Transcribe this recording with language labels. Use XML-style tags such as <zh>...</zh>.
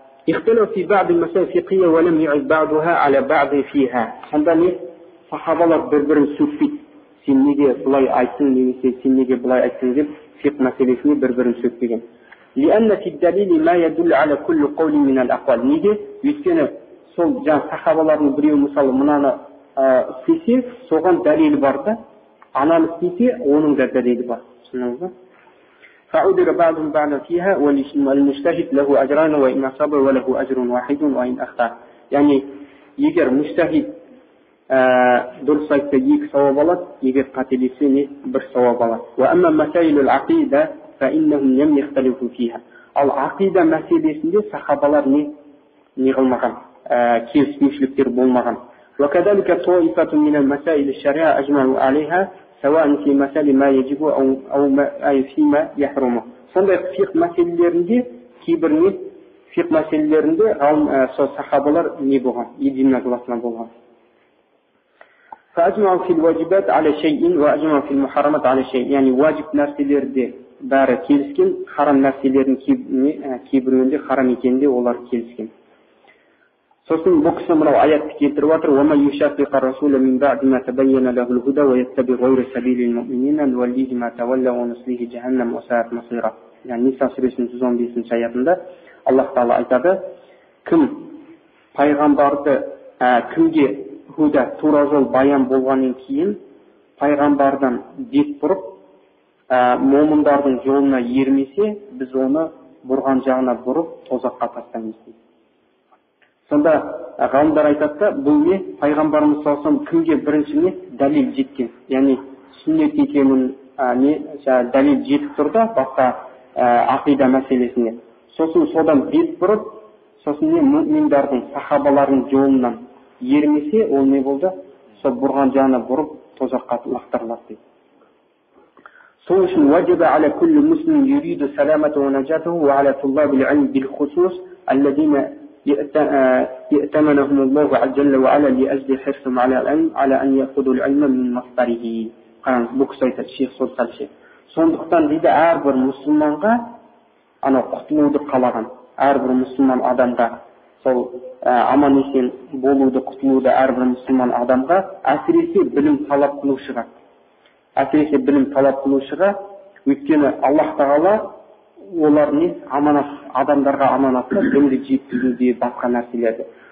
<ar>اختلف في بعض المسائل الفقهية ولم يعد بعضها على بعض فيها.</ar> <kk>Сонда не сахабалар бір-бірін сөкпейді. Сен неге бұлай айттың немесе сен неге бұлай айттың деп фиқ мәселесіне бір-бірін сөкпеген.</kk> <ar>لأن في الدليل ما يدل على كل قول من الأقوال.</ar> <kk>Неге? Өйткені сол жаңа сахабалардың біреуі мысалы мынаны істесе, соған дәлелі бар да, ананы істесе, оның да дәлелі бар. Түсіндіңіз ба?</kk> <ar>فعذر بعضهم بعضا فيها والمجتهد له أجران وإن أصاب وله أجر واحد وإن أخطأ.</ar> <kk>يعني егер мужтахид дұрыс айтса екі сауап алады, егер қателесе не бір сауап алады.</kk> <ar>وأما مسائل العقيدة فإنهم لم يختلفوا فيها.</ar> <kk>Ал ақида мәселесінде сахабалар не қылмаған, келіспеушіліктер болмаған.</kk> <ar>وكذلك طائفة من المسائل الشريعة أجمعوا عليها سواء في مسائل ما يجب أو فيما يحرمه.</ar> <kk>Сондай фиқ мәселелерінде кейбіріне фиқ мәселелерінде сол сахабалар не болған, единогласно болған.</kk> <ar>فأجمعوا في الواجبات على شيء وأجمعوا في المحرمات على شيء.</ar> <kk>يعني واجب нәрселерде бәрі келіскен, харам нәрселердің кейбіреуінде харам екенде олар келіскен. Сосын бұл кісі мынау аятты келтіріп отыр:</kk> <ar>وَمَنْ يُشَاقِقِ الرَّسُولَ مِنْ بَعْدِ مَا تَبَيَّنَ لَهُ الْهُدَى وَيَتَّبِعْ غَيْرَ سَبِيلِ الْمُؤْمِنِينَ نُوَلِّهِ مَا تَوَلَّى وَنُصْلِهِ جَهَنَّمَ وَسَاءَتْ مَصِيرًا.</ar> <kk>Yani Nisa сүресінің 115 аятында Аллах Тағала айтады: кім пайғамбарды кімге худа тура жол баян болғаннан кейін пайғамбардан бет бұрып момындардың жолына ермесе, біз оны бұрған жағына бұрып тозаққа тастаймыз дейді. Сонда ғалымдар айтады да, бұл не пайғамбарымыз саллаллаху алейхи вассалам кімге бірінші не дәлел жеткен, яғни сүннет екенін дәлел жетіп тұр да басқа ақида мәселесіне. Сосын содан бет бұрып, сосын не мүминдардың сахабалардың жолынан ермесе, ол не болды? Сол бұрған жағына бұрып тозаққа лақтырылады дейді. Сол үшін</kk> <ar>وجب على كل مسلم يريد سلامته ونجاته وعلى طلاب العلم بالخصوص الذين يأتمنهم الله عز وجل وعلا لأجل حرصهم على العلم على أن يأخذوا العلم من مصدره.</ar> <kk>Бұл кісі айтады, шейх Солтал шейх. Сондықтан дейді, әрбір мұсылманға құтылуды қалаған, әрбір мұсылман адамға, сол аман есен болуды, құтылуды әрбір мұсылман адамға, әсіресе білім талап қылушыға, өйткені Аллах Тағала олар не адамдарға аманатты білімді жеткізуде басқа нәрселерді.</kk>